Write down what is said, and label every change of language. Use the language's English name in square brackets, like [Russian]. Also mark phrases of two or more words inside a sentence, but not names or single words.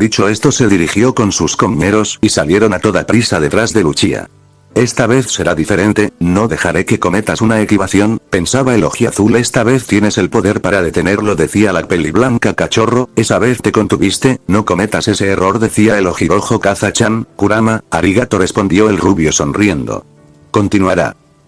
[Spanish] Dicho esto se dirigió con sus compañeros y salieron a toda prisa detrás de Uchiha. Esta vez será diferente, no dejaré que cometas una equivocación, pensaba el ojiazul. Esta vez tienes el poder para detenerlo, decía la peliblanca. Cachorro, esa vez te contuviste, no cometas ese error, decía el ojirojo. Kaza-chan, Kurama, arigato, respondió el rubio sonriendo. Continuará.